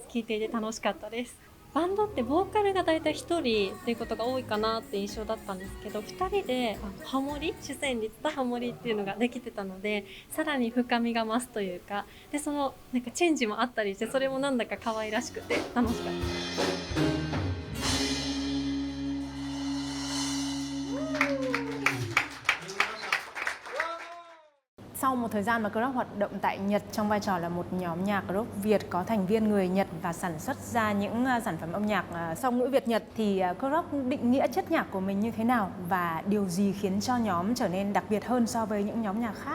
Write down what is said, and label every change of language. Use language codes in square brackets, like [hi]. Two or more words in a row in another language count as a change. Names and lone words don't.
[ja] 聴いていて楽しかったです。バンドってボーカルがだいたい1人っていうことが多いかなって印象だったんですけど、2人でハモリ、主旋律とハモリっていうのができてたので、さらに深みが増すというか、でそのなんかチェンジもあったりして、それもなんだか可愛らしくて楽しかったです。 [vi] Sau một thời gian mà Croc hoạt động tại Nhật trong vai trò là một nhóm nhạc rock Việt có thành viên người Nhật và sản xuất ra những sản phẩm âm nhạc song ngữ Việt Nhật, thì Croc định nghĩa chất nhạc của mình như thế nào và điều gì khiến cho nhóm trở nên đặc biệt hơn so với những nhóm nhạc khác?